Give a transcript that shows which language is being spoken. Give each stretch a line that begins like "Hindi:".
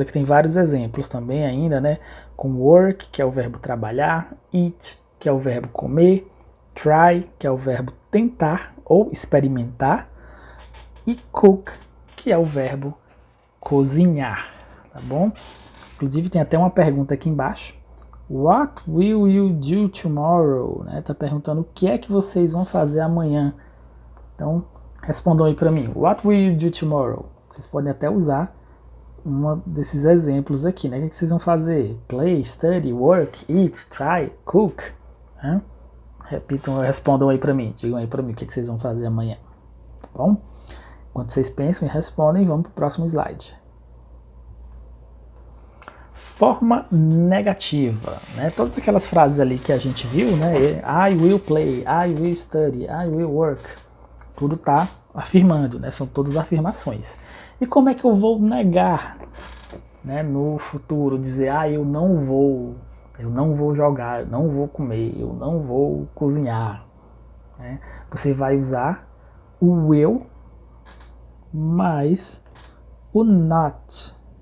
Portuguese: Aqui tem vários exemplos também ainda, né? Com work, que é o verbo trabalhar, eat, que é o verbo comer, try, que é o verbo tentar ou experimentar, e cook, que é o verbo cozinhar, tá bom? Inclusive tem até uma pergunta aqui embaixo.
English: What will you do tomorrow?
Portuguese: Né? Tá perguntando o que é que vocês vão fazer amanhã. Então, respondam aí para mim.
English: What will you do tomorrow?
Portuguese: Vocês podem até usar um desses exemplos aqui, né? O que vocês vão fazer?
English: Play, study, work, eat, try, cook.
Portuguese: Né? Respondam aí para mim. Digam aí para mim o que vocês vão fazer amanhã. Tá bom? Enquanto vocês pensam e respondem, vamos para o próximo slide. Forma negativa, né? Todas aquelas frases ali que a gente viu, né?
English: I will play, I will study, I will work.
Portuguese: Tudo tá afirmando, né? São todas afirmações. E como é que eu vou negar, né? No futuro, dizer, eu não vou jogar, eu não vou comer, eu não vou cozinhar. Né? Você vai usar o will mais o not.